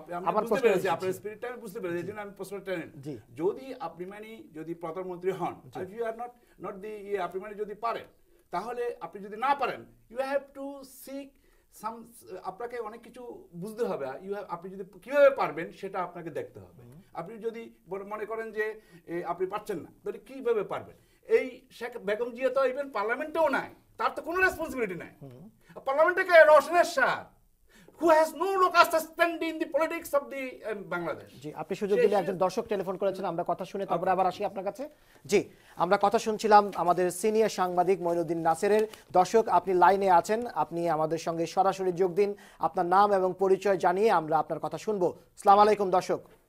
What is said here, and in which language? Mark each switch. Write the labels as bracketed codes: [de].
[bn] আমার বুঝতে পেরেছি আপনার স্পিরিটটা, আমি বুঝতে পেরেছি, এজন্য আমি প্রশ্নটা নেন। যদি আপনি যদি প্রধানমন্ত্রী হন, [en] if you are not the [bn] আপনি যদি পারেন, তাহলে আপনি যদি না পারেন, [en] you have to seek some, [bn] আপনাকে অনেক কিছু বুঝতে হবে। আপনি যদি কিভাবে পারবেন সেটা আপনাকে দেখতে হবে। আপনি যদি মনে করেন যে আপনি পারছেন না, তাহলে কিভাবে পারবেন? এই শেখ বেগম জিয়া তো ইভেন পার্লামেন্টেও নাই, তার তো কোনো রেসপন্সিবিলিটি নাই। পার্লামেন্টে কে? [en] রওশনের Shah, who has no local standing in the politics of the Bangladesh. [bn] জি, আপনি সুযোগ দিলে একজন দর্শক টেলিফোন করেছেন, আমরা কথা শুনে তারপরে আবার আসি আপনার কাছে। জি, আমরা কথা শুনছিলাম আমাদের সিনিয়র সাংবাদিক মঈনুদ্দিন নাসেরের। দর্শক, আপনি লাইনে আছেন, আপনি আমাদের সঙ্গে সরাসরি যোগ দিন, আপনার নাম এবং পরিচয় জানিয়ে আমরা আপনার কথা শুনবো। আসসালামু আলাইকুম দর্শক।